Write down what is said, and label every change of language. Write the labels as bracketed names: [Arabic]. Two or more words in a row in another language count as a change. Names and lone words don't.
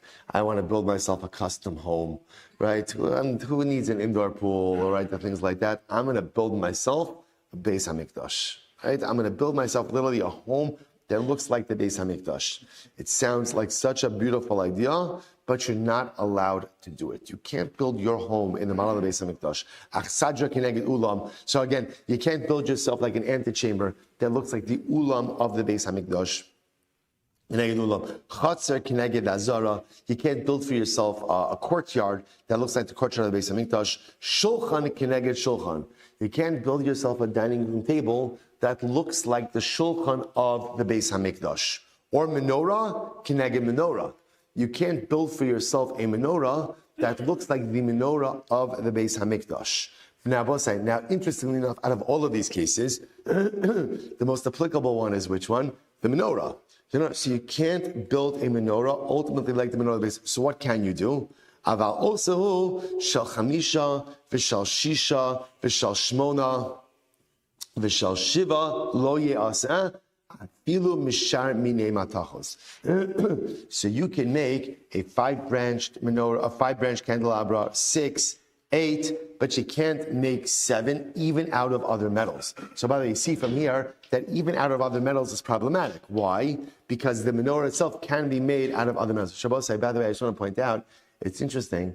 [English] I want to build myself a custom home, right? And who needs an indoor pool, or right, things like that? I'm going to build myself a Beis HaMikdash, right? I'm going to build myself literally a home that looks like the Beis HaMikdash. It sounds like such a beautiful idea, but you're not allowed to do it. You can't build your home in the model of the Beis HaMikdash. [Hebrew] אכסדרה כנגד אולם. [English] So again, you can't build yourself like an antechamber that looks like the ulam of the Beis HaMikdash. [Hebrew] חצר כנגד עזרה. [English] You can't build for yourself a courtyard that looks like the courtyard of the Beis Hamikdash. [Hebrew] שולחן כנגד שולחן. [English] You can't build yourself a dining room table that looks like the shulchan of the Beis Hamikdash. Or [Hebrew] מנורה כנגד מנורה. [English] You can't build for yourself a menorah that looks like the menorah of the Beis Hamikdash. Now, interestingly enough, out of all of these cases, the most applicable one is which one? The menorah. So you can't build a menorah ultimately like the menorah of the Beis. So what can you do? [Hebrew] אבל עושה של חמשה ושל ששה ושל שמונה ושל שבעה לא יעשה אפילו משאר מיני מתכות. [English] So you can make a 5-branched menorah, a 5-branch candelabra, 6, 8, but you can't make 7 even out of other metals. So by the way, you see from here that even out of other metals is problematic. Why? Because the menorah itself can be made out of other metals. Shabbos say, by the way, I just want to point out, it's interesting.